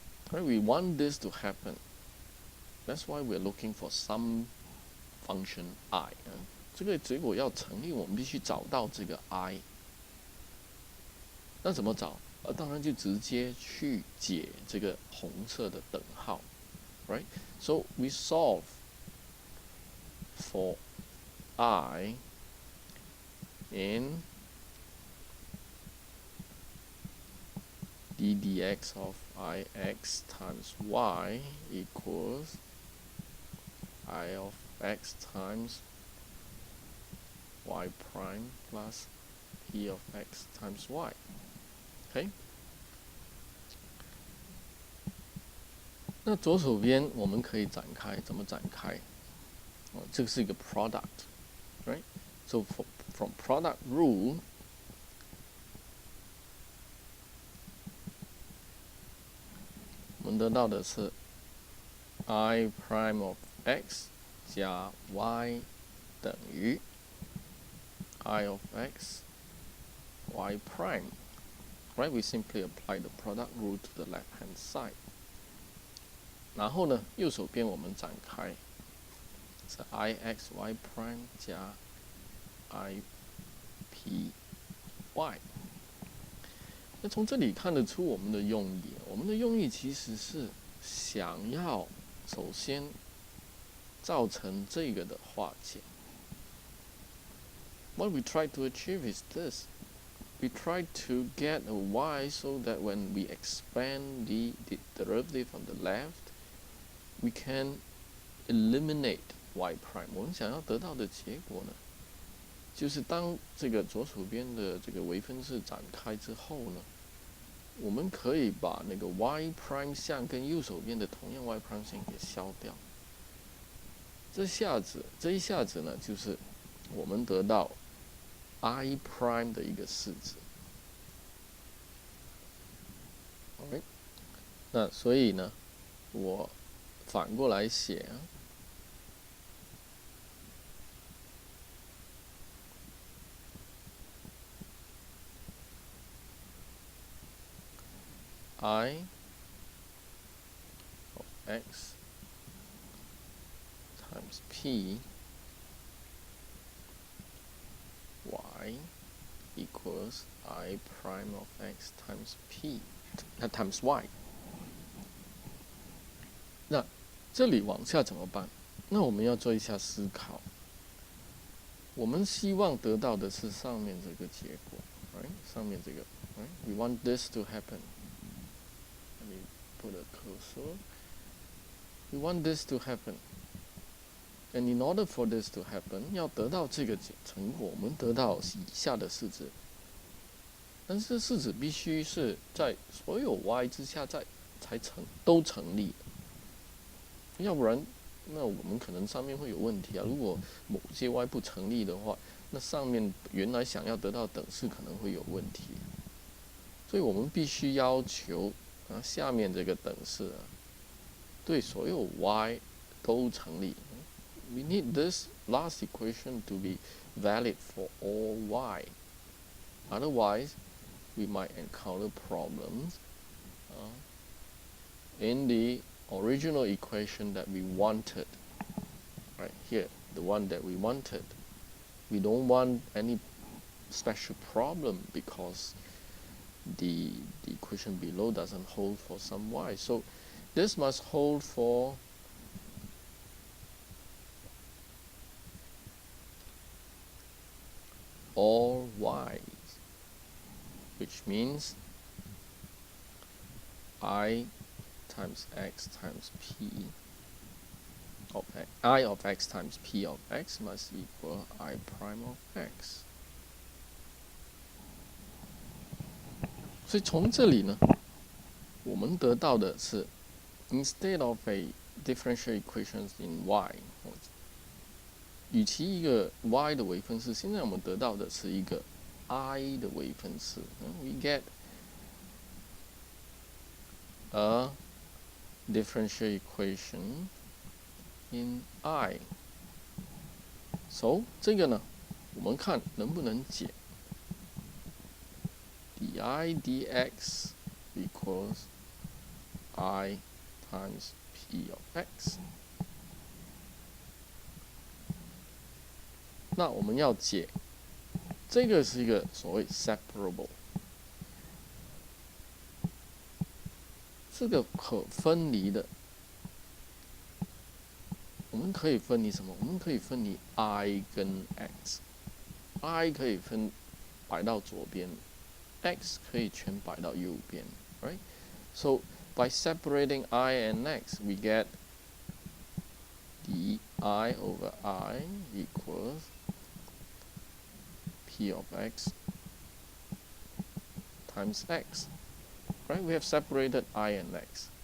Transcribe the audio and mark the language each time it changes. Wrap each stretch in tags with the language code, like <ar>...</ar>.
<en>Right? We want this to happen. That's why we're looking for some function I.</en> <zh>这个结果要成立，我们必须找到这个 I。那怎么找？当然就直接去解这个红色的等号。</zh> <en>Right? So we solve for I in d dx of ix times y equals I of x times y prime plus p of x times y. OK？</en> <zh>那左手边我们可以展开，怎么展开？这个是一个</zh> <en>product， right? So from product rule,</en> <zh>我们得到的是 I prime of x 加 y 等于 I of x y prime. Right?</zh> <en>We simply apply the product rule to the left-hand side.</en> <zh>然后呢，右手边我们展开是 I x y prime 加 I p y。那从这里看得出我们的用意，我们的用意其实是想要首先造成这个的化简。</zh> <en>What we try to achieve is this. We try to get a y so that when we expand the derivative on the left, we can eliminate y prime.</en> <zh>我们想要得到的结果呢，就是当这个左手边的这个微分式展开之后呢，我们可以把那个 y prime 项跟右手边的同样 y prime 项给消掉。这一下子呢，就是我们得到 I prime 的一个式子。 Alright， 那所以呢，我反过来写</zh> <en>I of x times p y equals I prime of x times p times y。</en> <zh>那这里往下怎么办？那我们要做一下思考。我们希望得到的是上面这个结果 ，right？上面这个</zh> <en>，right？We want this to happen. Let me put a cursor. We want this to happen. And in order for this to happen，</en> <zh>要得到这个成果，我们得到以下的式子。但是式子必须是在所有 y 之下才都成立，要不然，那我们可能上面会有问题啊。如果某些 y 不成立的话，那上面原来想要得到等式可能会有问题。所以我们必须要求下面这个等式对所有 y 都成立。</zh> <en>We need this last equation to be valid for all y. Otherwise, we might encounter problems in the original equation that we wanted. Right here, the one that we wanted. We don't want any special problem because the equation below doesn't hold for some y. So this must hold for all y's, which means I times x times p of x, I of x times p of x must equal I prime of x.</en> <zh>所以从这里呢，我们得到的是</zh> <en>instead of a differential equations in y，</en> <zh>与其一个 y 的微分式，现在我们得到的是一个 I 的微分式。</zh> <en>We get a differential equation in I.</en> <zh>So 这个呢，我们看能不能解。</zh> <en>di dx equals I times p of x。</en> <zh>那我们要解，这个是一个所谓 separable， 这个可分离的。我们可以分离什么？我们可以分离 I 跟 x。I 可以摆到左边 ，x 可以全摆到右边 ，right？</zh> <en>So by separating I and x, we get di over I equals p of x times x. Right? We have separated I and x.</en>